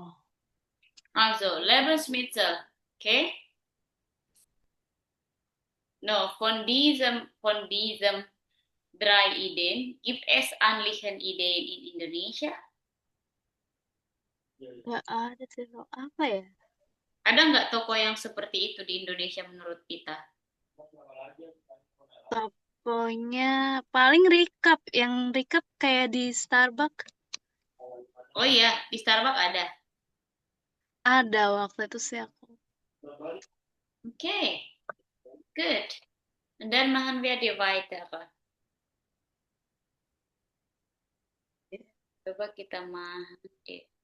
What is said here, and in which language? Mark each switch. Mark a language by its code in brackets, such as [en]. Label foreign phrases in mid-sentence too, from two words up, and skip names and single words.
[de] Also, Lebensmittel. Okay? No, von diesem drei Ideen gibt es ähnliche Ideen in Indonesia? [id] Gak ada sih apa ya? Ada nggak toko yang seperti itu di Indonesia menurut kita? Tokonya paling yang recap kayak di Starbucks Oh iya, di Starbucks ada. ada waktu itu sih aku. [en] Okay, good. [de] Und dann machen wir die weitere. [id] Coba kita [de] machen die.